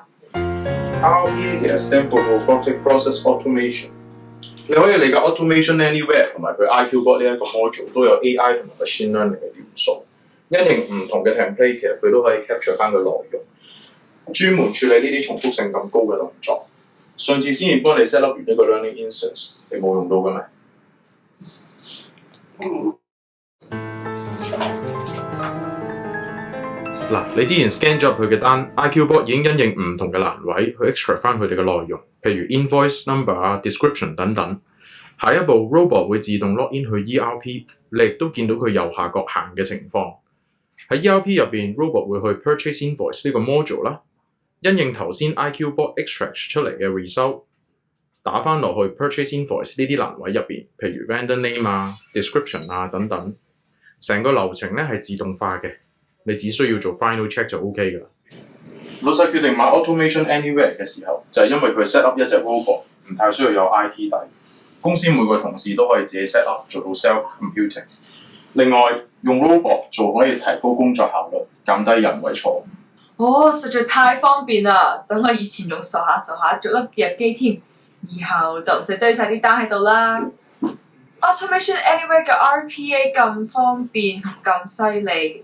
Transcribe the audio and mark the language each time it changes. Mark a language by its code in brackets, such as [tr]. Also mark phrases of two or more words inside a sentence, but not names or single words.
[en] ？RPA 其實 stand for Robotic Process Automation。 [yue] 你可以理解 Automation Anywhere 同埋佢 IQ Bot 呢一個 module 都有 AI 同埋 [en] Machine Learning [yue] 嘅元素，因應唔同嘅 template， 其實佢都可以 capture 翻個內容，專門處理呢啲重複性咁高嘅動作。上次先至幫你 [en] set up [yue] 完一個 [en] learning instance， [yue] 你冇用到嘅咩？嗱，你之前 scan 咗入去嘅單 ，IQ Bot 已經因應唔同嘅欄位去 extract 翻佢哋嘅內容，譬如 [en] invoice number [yue] 啊、description 等等。下一步 Robot 會自動 [en] log in [yue] 去 ERP， 你亦都見到佢右下角行嘅情況。喺 ERP 入邊 ，Robot 會去 [en] purchase invoice [yue] 呢個 module 啦，因應頭先 IQ Bot extract 出嚟嘅 result， 打翻落去 [en] purchase invoice [yue] 呢啲欄位入邊，譬如 [en] vendor name [yue] 啊、description 啊等等。成個流程咧係自動化嘅。你只需要做 [en] final check [yue] 就 OK 㗎啦。老細決定買 Automation Anywhere 嘅時候，就係因為佢 [en] set up [yue] 一隻 robot， 唔太需要有 IT 底。公司每個同事都可以自己 [en] set up [yue] 做到 [en] self computing。 [yue] 另外，用 robot 做可以提高工作效率，減低人為錯誤。哦，實在太方便啦！等我以前用傻下逐粒字入機添，以後就唔使堆晒啲單喺度啦。Automation Anywhere 嘅 RPA 咁方便同咁犀利。